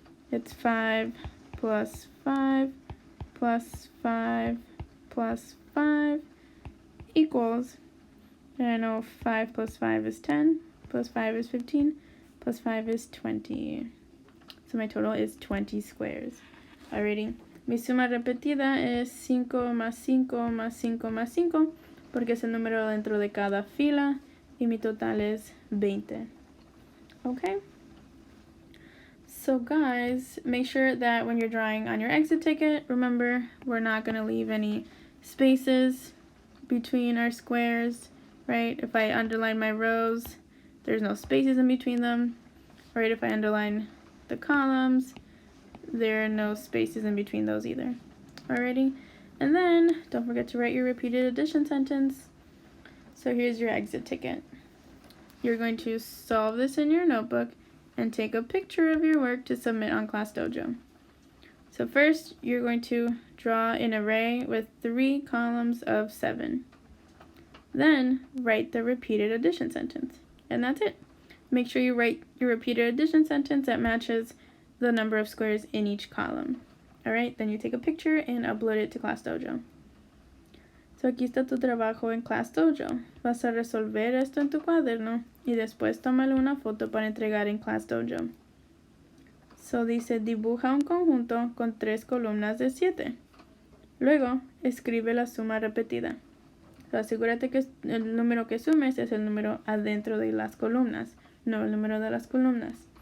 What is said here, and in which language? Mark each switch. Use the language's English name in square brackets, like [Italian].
[English] It's 5 plus 5 plus 5 plus 5 equals, and I know 5 plus 5 is 10, plus 5 is 15, plus 5 is 20. So my total is 20 squares. Alrighty, [Spanish] Mi suma repetida es 5 más 5 más 5 más 5, porque es el número dentro de cada fila, y mi total es 20. [English] Okay? So guys, make sure that when you're drawing on your exit ticket, remember, we're not going to leave any spaces between our squares, right? If I underline my rows, there's no spaces in between them, right? If I underline the columns, there are no spaces in between those either. Alrighty, and then don't forget to write your repeated addition sentence. So here's your exit ticket. You're going to solve this in your notebook and take a picture of your work to submit on ClassDojo. So first, you're going to draw an array with 3 columns of 7. Then, write the repeated addition sentence. And that's it. Make sure you write your repeated addition sentence that matches the number of squares in each column. Alright, then you take a picture and upload it to ClassDojo. [Spanish] So aquí está tu trabajo en ClassDojo. Vas a resolver esto en tu cuaderno y después tómale una foto para entregar en ClassDojo. So dice, dibuja un conjunto con 3 columnas de 7. Luego, escribe la suma repetida. So asegúrate que el número que sumes es el número adentro de las columnas, no el número de las columnas.